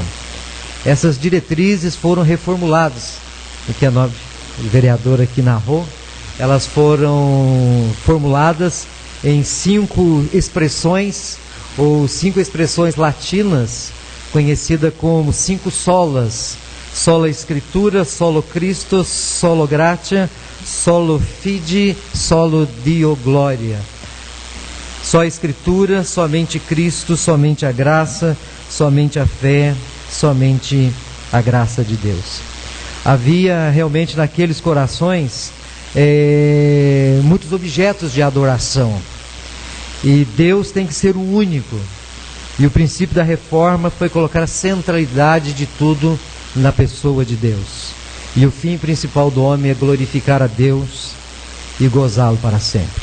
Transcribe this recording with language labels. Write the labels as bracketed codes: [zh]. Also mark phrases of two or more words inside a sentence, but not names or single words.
[pt] Essas diretrizes foram reformuladas, o que a nobre vereadora aqui narrou. Elas foram formuladas em 5 expressões, ou 5 expressões latinas, conhecida como 5 solas: [la] sola Escritura, solo Christo, solo gratia, solo fide, solo Dio gloria. [pt] Só a Escritura, somente Cristo, somente a graça, somente a fé, somente a graça de Deus. Havia realmente naqueles corações muitos objetos de adoração, e Deus tem que ser o único, e o princípio da reforma foi colocar a centralidade de tudo na pessoa de Deus, e o fim principal do homem é glorificar a Deus e gozá-lo para sempre.